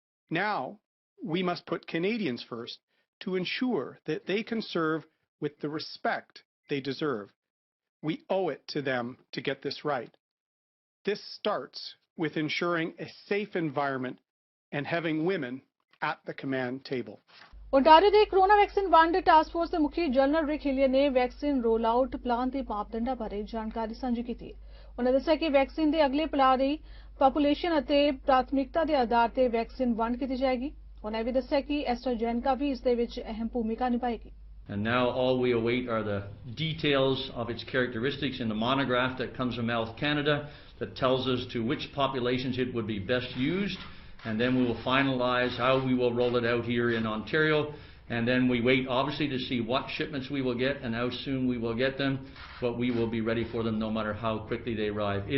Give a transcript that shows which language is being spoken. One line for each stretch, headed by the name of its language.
English: Now, we must put Canadians first to ensure that they can serve with the respect they deserve. We owe it to them to get this right. This starts with ensuring a safe environment and having women at the command table.
Punjabi: Ontario ਦੇ corona vaccine ਵੰਡ task force ਦੇ ਮੁਖੀ general ਰਿਕ ਹਿਲੀਅਰ ਨੇ vaccine role out plan ਦੇ ਮਾਪਦੰਡਾਂ ਬਾਰੇ ਜਾਣਕਾਰੀ ਸਾਂਝੀ ਕੀਤੀ ਹੈ। ਉਹਨਾਂ ਦੱਸਿਆ ਕਿ ਵੈਕਸੀਨ ਦੇ ਅਗਲੇ ਪਲਾਨ ਲਈ ਪਾਪੂਲੇਸ਼ਨ ਅਤੇ ਪ੍ਰਾਥਮਿਕਤਾ ਦੇ ਆਧਾਰ ਤੇ ਵੈਕਸੀਨ ਵੰਡ ਕੀਤੀ ਜਾਏਗੀ। ਉਹਨਾਂ ਵੀ ਦੱਸਿਆ ਕਿ ਐਸਟਰਾਜੈਨੇਕਾ ਵੀ ਇਸ ਦੇ ਵਿੱਚ ਅਹਿਮ ਭੂਮਿਕਾ ਨਿਭਾਏਗੀ।
English: And now all we await are the details of its characteristics in the monograph that comes from Health Canada that tells us to which populations it would be best used, and then we will finalize how we will roll it out here in Ontario, and then we wait obviously to see what shipments we will get and how soon we will get them, but we will be ready for them no matter how quickly they arrive.